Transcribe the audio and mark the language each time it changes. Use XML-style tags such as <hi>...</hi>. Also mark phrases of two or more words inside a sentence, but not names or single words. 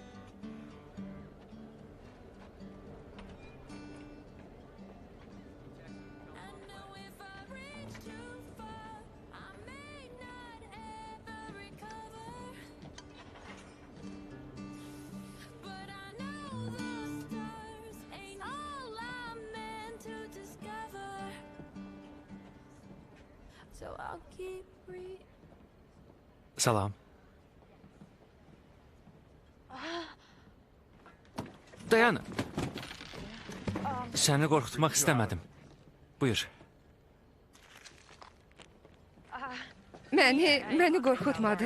<en>I know if I reach too far, I may not ever recover. But I know the stars ain't all I'm meant to discover. So I'll keep reaching.</en> <az>Salam. Dayan. Səni qorxutmaq istəmədim. Buyur. Məni qorxutmadı.</az>